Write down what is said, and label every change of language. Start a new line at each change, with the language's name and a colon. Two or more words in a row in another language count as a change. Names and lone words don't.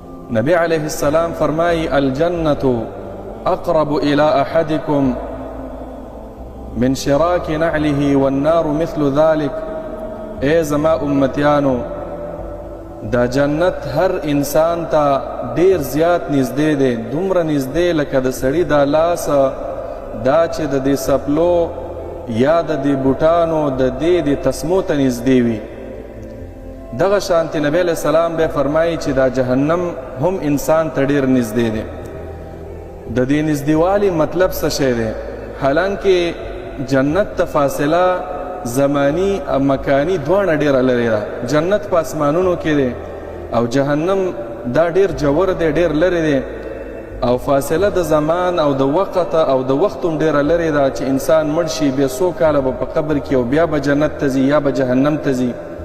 Pashto: نبی علیہ السلام فرمائی
Arabic: الجنة اقرب الى احدكم من شراك نعله والنار مثل ذلك.
Pashto: اے زما امتیانو، دا جنت هر انسان ته ډیر زیات نږدې دی، دومره نږدې لکه د سړي دا لاس دا چې د دې سپلو یا د دې بوټانو د دې د تسمو ته نږدې وي. دغه شانتې نبی
Arabic: علیہ السلام
Pashto: بیا فرمایي چې دا جهنم هم انسان ته ډیر نږدې دی. د دې نږدېوالي مطلب څه شی دی؟ حالانکه جنت ته فاصله زمانی او مکانی دواړه ډیره لرې ده. جنت په اسمانونو کې دی او جهنم دا ډیر جوور دی، ډیر لرې دی، او فاصله د زمان او د وخت او د وخت هم ډیره لرې ده چې انسان مړ شي بیا څو کاله به په قبر کې او بیا به جنت ته ځي یا به جهنم ته ځي.